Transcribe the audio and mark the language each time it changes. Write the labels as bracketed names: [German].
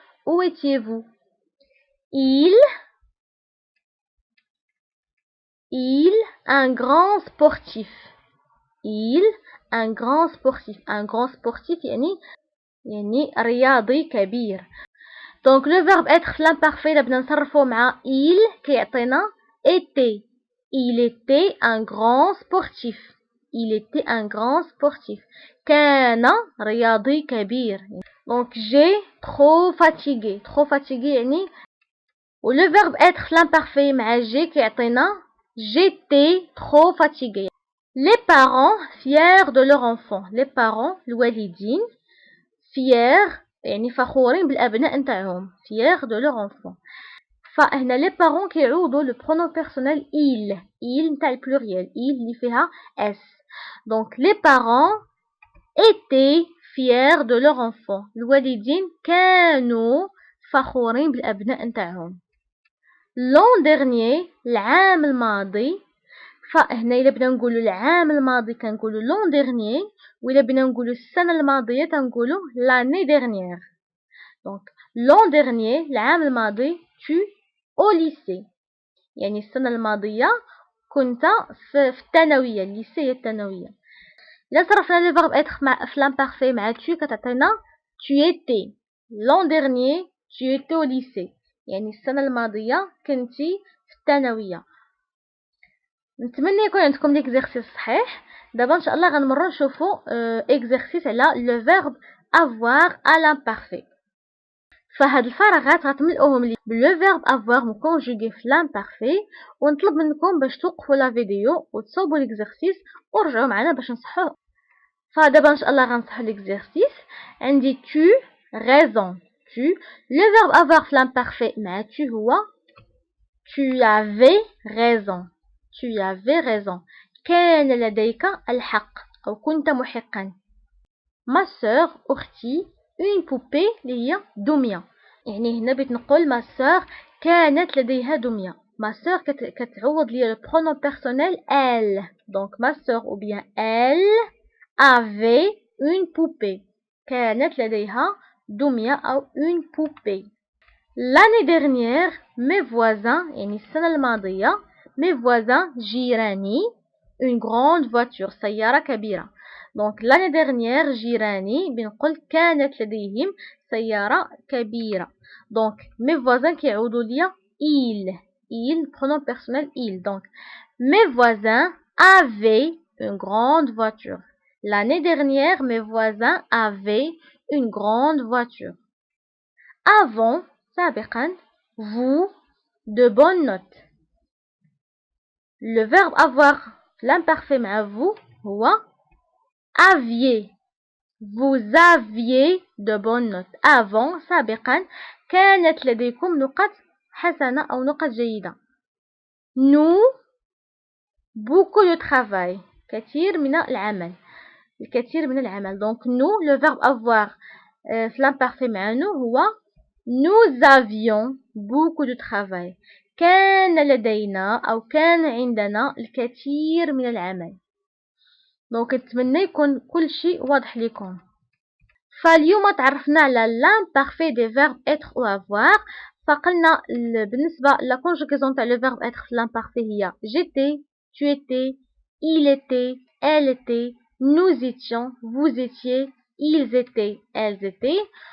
[French] où étiez-vous. il un grand sportif. il un grand sportif. un grand sportif [Arabic] يعني رياضي كبير. دونك لو فيرب اتر في l'imparfait إلا بدنا نصرفو مع il كيعطينا était. [French] il était un grand sportif. il était un grand sportif. [Arabic] كان رياضي كبير. [French] donc j'ai trop fatigué. trop fatigué يعني. و le verbe être في l'imparfait مع j'ai كيعطينا j'étais trop fatigué. les parents fiers de leur enfant. [Arabic] les parents الوالدين fiers يعني فخورين بالابناء نتاعهم. [French] fiers de leur enfant. [Arabic] فهنا لي بارون كيعوضوا لو برونون بيرسونيل il نتاع البلوريال il اللي فيها s. [French] دونك لي بارون étaient fiers de leur enfant. [Arabic] الوالدين كانوا فخورين بالابناء نتاعهم. [French] l'an dernier [Arabic] العام الماضي. فهنا الا بغينا نقولوا العام الماضي كنقولوا l'an dernier وإلا بغينا نقولوا السنه الماضيه كنقولوا [French] l'année dernière. [Arabic] دونك [French] l'an dernier [Arabic] العام الماضي [French] tu au lycée [Arabic] يعني السنة الماضية كنت في الثانوية. الليسي هي الثانوية. إلا صرفنا لو فيرب إتر في l'imparfait مع tu كتعطينا [French] tu étais. l'an dernier tu étais au lycée. [Arabic] يعني السنة الماضية كنتي في الثانوية. نتمنى يكون عندكم ليكزيرسيس صحيح. دابا ان شاء الله غنمروا نشوفوا اكزيرسيس على لو فيرب [French] avoir à l'imparfait. [Arabic] فهاد الفراغات غتملؤوهم لي بلو فيرب avoir مكونجوغي في l'imparfait، ونطلب منكم باش توقفوا لا فيديو وتصوبوا ليكزيرسيس ورجعوا معنا باش نصحوه. فدابا ان شاء الله غنصحوا ليكزيرسيس. [French] عندي tu raison tu le verbe avoir في l'imparfait مع tu هو tu avais raison tu avais raison. [Arabic] كان لديك الحق أو كنت محقا. ما sœur أختي [French] une poupée [Arabic] اللي هي دمية. يعني هنا بغيت نقول ما sœur كانت لديها دمية. ما sœur كتعوض لي [French] le pronom personnel elle. Donc ma sœur ou bien elle avait une poupée. [Arabic] كانت لديها دمية أو [French] une poupée. L'année dernière mes voisins [Arabic] يعني السنة الماضية [French] mes voisins [Arabic] جيراني [French] une grande voiture [Arabic] سيارة كبيرة. [French] donc l'année dernière [Arabic] جيراني بنقول كانت لديهم سيارة كبيرة. [French] donc mes voisins كيعودوا ليا il pronom personnel il. donc mes voisins avaient une grande voiture. L'année dernière mes voisins avaient une grande voiture. Avant [Arabic] سابقا [French] vous de bonnes notes. Le verbe avoir l'imparfait مع vous هو aviez. Vous aviez de bonnes notes. [Arabic] Avant سابقا كانت لديكم نقط حسنة أو نقط جيدة. [French] Nous beaucoup de travail. [Arabic] كثير من العمل. الكثير من العمل. [French] Donc nous le verbe avoir في l'imparfait مع nous هو nous avions beaucoup de travail. [Arabic] كان لدينا أو كان عندنا الكثير من العمل. دونك نتمنى يكون كل شيء واضح لكم. فاليوم تعرفنا على [French] l'imparfait des verbes être ou avoir. [Arabic] فقلنا بالنسبة لا [French] conjugaison تاع le verbe être في l'imparfait هي j'étais, tu étais, il était, elle était, nous étions, vous étiez, ils étaient, elles étaient.